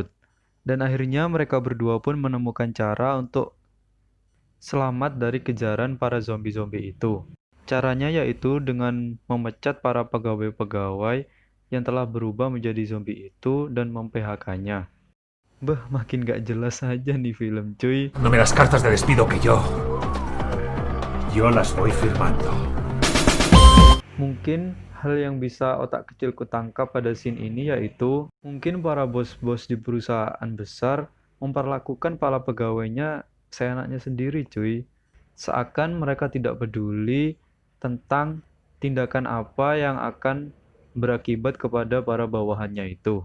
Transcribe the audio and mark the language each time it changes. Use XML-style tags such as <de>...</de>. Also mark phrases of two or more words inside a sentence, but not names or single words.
<id>Dan akhirnya mereka berdua pun menemukan cara untuk selamat dari kejaran para zombie-zombie itu. Caranya yaitu dengan memecat para pegawai-pegawai yang telah berubah menjadi zombie itu dan mem-PHK-nya. Makin gak jelas aja nih film cuy.</id> <es>Dándome las cartas de despido que yo las voy firmando.</es> <id>Mungkin hal yang bisa otak kecilku tangkap pada scene ini yaitu mungkin para bos-bos di perusahaan besar memperlakukan para pegawainya seenaknya sendiri cuy. Seakan mereka tidak peduli tentang tindakan apa yang akan berakibat kepada para bawahannya itu.</id>